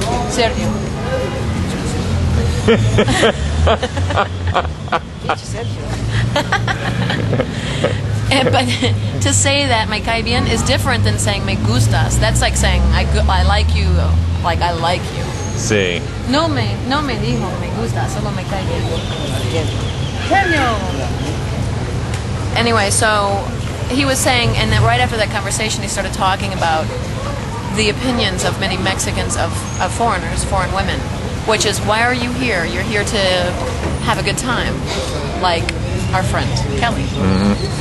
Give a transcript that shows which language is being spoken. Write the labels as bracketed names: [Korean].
[English] Sergio. But to say that [Spanish] me cae bien [English] is different than saying [Spanish] me gustas. [English] That's like saying I like you, like I like you. [Spanish] Sí. No me dijo me gusta, solo me cae bien. Sergio. [English] Anyway, so he was saying, and then right after that conversation, he started talking about the opinions of many Mexicans of foreigners, foreign women, which is, why are you here? You're here to have a good time, like our friend Kelly. Mm-hmm.